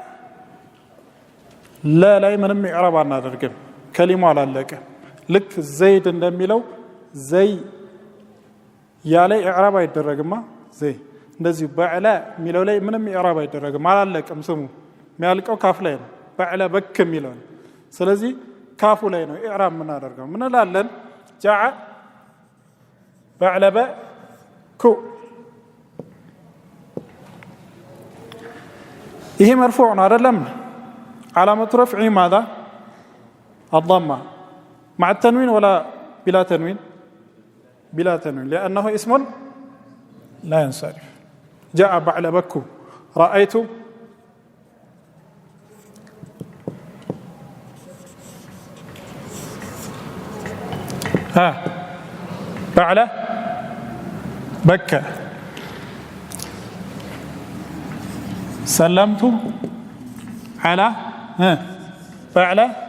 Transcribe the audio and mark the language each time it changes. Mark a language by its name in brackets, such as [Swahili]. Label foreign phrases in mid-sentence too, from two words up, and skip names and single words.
[Arabic] لا من إعراب عنا تركيب كلمة على لك لك زيد [Amharic] እንደሚለው زي ያለ ኢዕራብ አይደረግማ زي እንደዚህ በዕላ የሚለው ላይ ምንም ኢዕራብ አይደረግም አላለቀም ስሙ የሚያልቀው ካፍ ላይ ነው በዕላ በክ የሚለው ስለዚህ ካፉ ላይ ነው ኢዕራብ ምን አደረገው ምን ላለን جاء [Arabic] بعلب كو [Amharic] ይሄ مرفوع ነው አይደለም علامه [Arabic] رفعه ماذا الضمه مع التنوين ولا بلا تنوين بلا تنوين لأنه اسم لا ينصرف جاء بعلبك رأيت بعلى بكى سلمت على بعلى